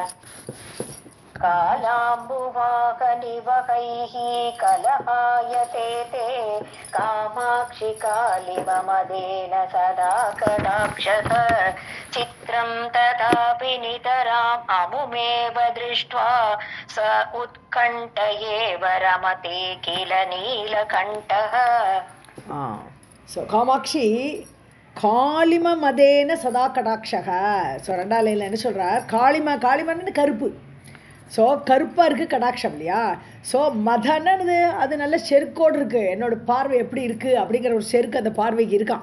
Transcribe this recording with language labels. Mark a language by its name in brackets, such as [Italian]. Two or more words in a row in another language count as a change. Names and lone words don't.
[Sanskrit] कालाम्बुवाहनिवहैः कलहायते ते कामाक्षि कालिममदेन सदा कटाक्षः। चित्रं तथापि नितराम् अमुमेव दृष्ट्वा स उत्कण्ठयेव रमते किल नीलकण्ठः। कामाक्षि कालिम मदेन सदा कटाक्षः. [Tamil] ஸோ ரெண்டாவது லைனில் என்ன சொல்கிறார்? காளிமன்னு கருப்பு. ஸோ கருப்பாக இருக்குது கடாட்சம் இல்லையா? ஸோ மதனது அது நல்ல செருக்கோடு இருக்குது. என்னோடய பார்வை எப்படி இருக்குது அப்படிங்கிற ஒரு செருக்கு அந்த பார்வைக்கு இருக்கான்.